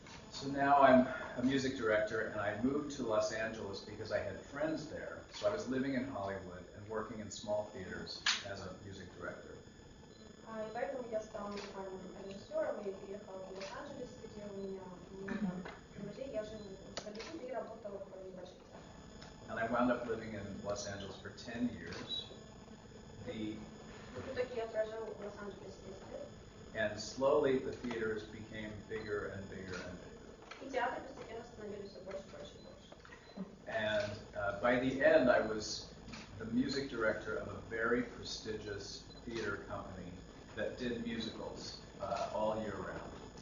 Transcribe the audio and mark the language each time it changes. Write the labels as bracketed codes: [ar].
[en] So now I'm a music director, and I moved to Los Angeles because I had friends there. So I was living in Hollywood and working in small theaters as a music director. [ru] И поэтому я стала музыкальным режиссером и переехала в Лос-Анджелес, где у меня много друзей. Я жила в Голливуде и работала в небольших театрах. [en] And I wound up living in Los Angeles for 10 years. [ru] В итоге я прожил в Лос-Анджелесе 10 лет. [en] And slowly the theaters became bigger and bigger and bigger. [ru] И театры постепенно становились все больше, больше и больше. [en] And by the end, I was the music director of a very prestigious theater company that did musicals all year round.